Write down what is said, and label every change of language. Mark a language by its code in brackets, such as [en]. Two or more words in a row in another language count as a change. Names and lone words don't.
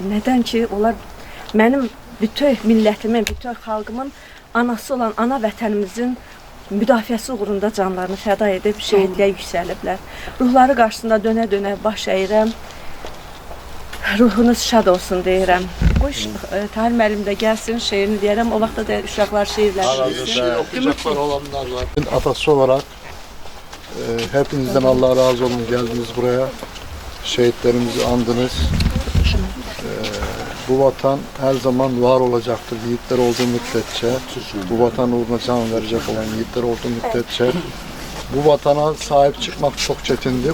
[az] Nədən ki, onlar mənim bütün millətimin, bütün xalqımın anası olan ana vətənimizin müdafiəsi uğrunda canlarını fəda edib şəhidliyə yüksəliblər. Ruhları qarşısında dönə-dönə baş əyirəm. Ruhunuz şad olsun deyirəm. Qoy Tahir müəllim də gəlsin, şeirini deyərəm. O vaxtda da uşaqlar şeirlər bilsin. [tr] Okuyacaklar olanlar var. Atası olarak hepinizden Allah razı olun, geldiniz buraya. Şehitlerimizi andınız. Bu vatan her zaman var olacaktır. Yiğitler olduğu müddetçe, bu vatan uğruna can verecek olan yiğitler olduğu müddetçe, bu vatana sahip çıkmak çok çetindi.